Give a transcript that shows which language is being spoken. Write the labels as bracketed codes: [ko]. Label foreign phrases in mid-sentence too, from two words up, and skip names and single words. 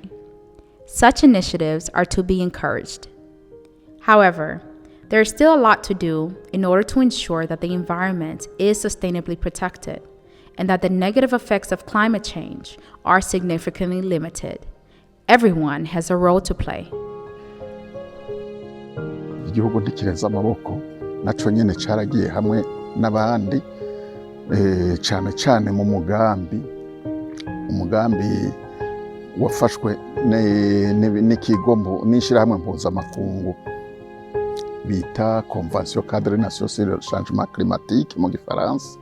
[en] Such initiatives are to be encouraged. However, there is still a lot to do in order to ensure that the environment is sustainably protected and that the negative effects of climate change are significantly limited. Everyone has a role to play. [rn] Igihugu ntikireza amaboko, naco nyene caragiye hamwe n'abandi cyane cyane mu umugambi wafashwe n'ikigo n'ishirahamwe mpuzamakungu bita Convention Cadre National sur le Changement Climatique mu Gifaransa.